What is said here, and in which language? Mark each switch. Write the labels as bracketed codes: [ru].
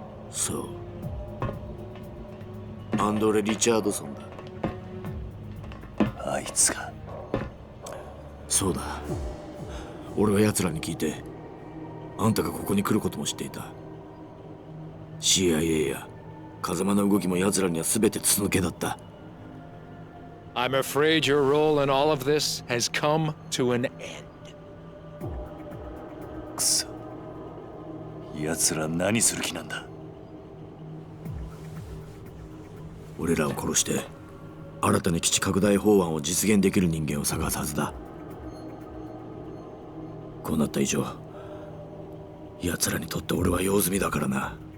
[ja] そう、アンドレ・リチャードソンだ。あいつが。そうだ。俺は奴らに聞いて、あんたがここに来ることも知っていた。 CIA や風間の動きも奴らには全て筒抜けだった。 [en] I'm afraid your role in all of this has come to an end. [ja] くそ、奴ら何する気なんだ。俺らを殺して新たな基地拡大法案を実現できる人間を探すはずだ。こうなった以上、奴らにとって俺は用済みだからな。